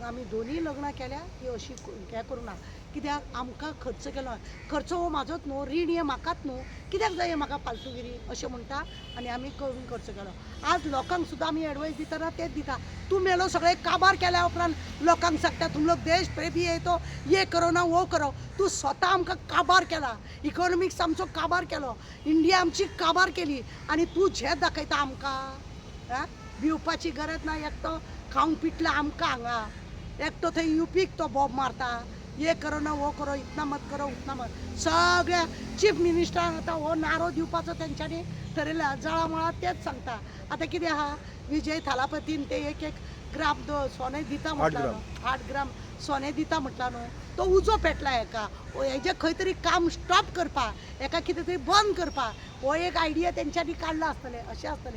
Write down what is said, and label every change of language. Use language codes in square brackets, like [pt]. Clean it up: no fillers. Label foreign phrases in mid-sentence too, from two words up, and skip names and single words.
[kok] आमी दोनूय लग्नां केल्या ती अशी हें करूं ना कित्याक आमकां खर्च केलो खर्च हो म्हाजोच न्हू रीण हें म्हाकाच न्हू कित्याक जाय म्हाका फालतूगिरी अशें म्हणटा आनी आमी करून खर्च केलो आज लोकांक सुद्दां आमी एडवायस दितना तेच दिता तूं मेलो सगळें काबार केल्या उपरांत लोकांक सांगता [hi] तुम लोक देश प्रेमी है तो ये करो ना वो करो [kok] तूं स्वता आमकां काबार केला इकॉनॉमिक्स आमचो काबार केलो इंडिया आमची काबार केली आनी तूं झेत दाखयता आमकां हां भिवपाची गरज ना. एकटो खावंक पिटला आमकां हांगा, एकटो थंय युपीक तो बॉब मारता, [hi] ये करो ना वो करो, इतना मत करो उतना मत. [kok] सगळ्या चीफ मिनिस्टरांक आतां हो नारो दिवपाचो तेंच्यांनी ठरयला. जळामळा तेच सांगता. आतां कितें आहा, विजय थालापतीन ते एक ग्राम सोने दिता म्हटला न्हू, 8 ग्राम सोने दिता म्हटला न्हू, तो उजो पेटला हेका. हेजें खंय तरी काम स्टॉप करपा, हेका कितें तरी बंद करपा, हो एक आयडिया तेंच्यांनी काडला आसतलें, अशें आसतलें.